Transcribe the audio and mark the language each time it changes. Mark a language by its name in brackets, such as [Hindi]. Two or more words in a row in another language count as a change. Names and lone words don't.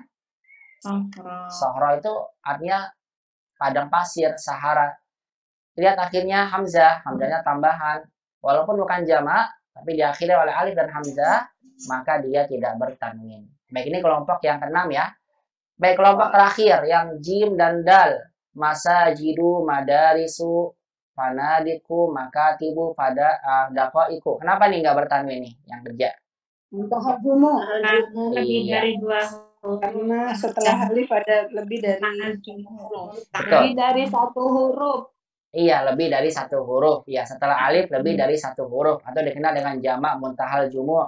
[Indonesian] Sohro itu artinya padang pasir, Sahara. Lihat akhirnya hamzah, hamzahnya tambahan. Walaupun bukan jamak, tapi diakhiri oleh alif dan hamzah, maka dia tidak bertanwin. Baik, ini kelompok yang keenam ya. Baik, kelompok terakhir yang jim dan dal. [Arabic] مساجد، مدارس، فنادق، مكاتب, [Indonesian] pada daqaiku. Kenapa nih nggak bertanwin nih yang kerja? [Arabic] منتهى الجموع. [Indonesian] Lebih Iya. dari 2 huruf. Karena setelah alif ada lebih dari huruf. Betul. Lebih dari 1 huruf. Iya, lebih dari 1 huruf. Ya, setelah alif lebih dari 1 huruf atau dikenal dengan jamak [Arabic] منتهى الجموع'.